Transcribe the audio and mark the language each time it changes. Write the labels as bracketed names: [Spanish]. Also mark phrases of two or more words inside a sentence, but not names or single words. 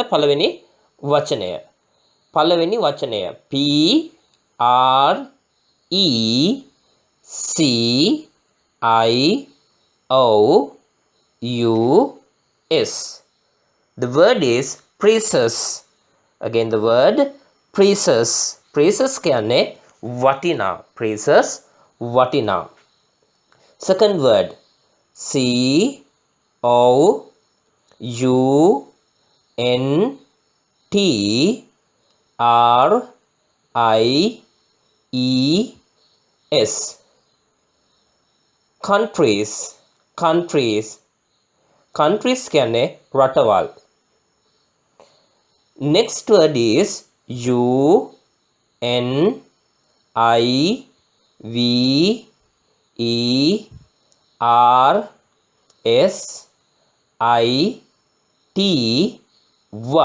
[Sinhala] පළවෙනි වචනය. [English] P R E C I O U S. The word is precious. Again the word precious. [Sinhala] Precious කියන්නේ වටිනා. [English] Second word, C O U N T R I E S. [Sinhala] Countries කියන්නේ රටවල්. [English] Next word is U N I V E R S I T Y.